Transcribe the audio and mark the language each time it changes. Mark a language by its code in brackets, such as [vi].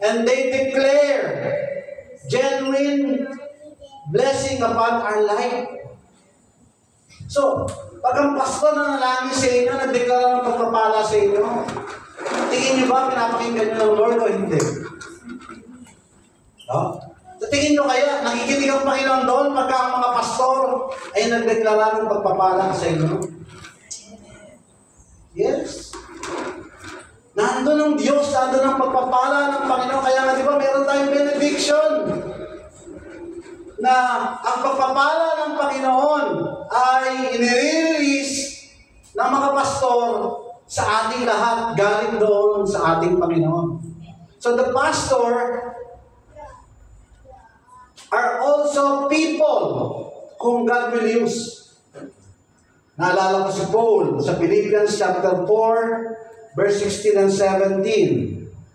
[en] And they declare genuine blessing upon our life. [tl] So, pag ang pastor na nalangin sa inyo, nagdeklara ng pagpapala sa inyo, tingin nyo ba pinapakinggan nyo ng Lord o hindi? No? So, tingin nyo kaya, nakikinig ang Panginoon doon pagka ang mga pastor ay nagdeklara ng pagpapala sa inyo? Yes. Nandun ang Diyos, nandun ang pagpapala ng Panginoon. Kaya nga, di ba, meron tayong benediction na ang pagpapala ng Panginoon ay inire-release ng mga pastor sa ating lahat, galing doon sa ating Panginoon. [en] So the pastor are also people whom God will use. [tl] Naalala ko si Paul sa Philippians [en] chapter 4, verse 16 and 17.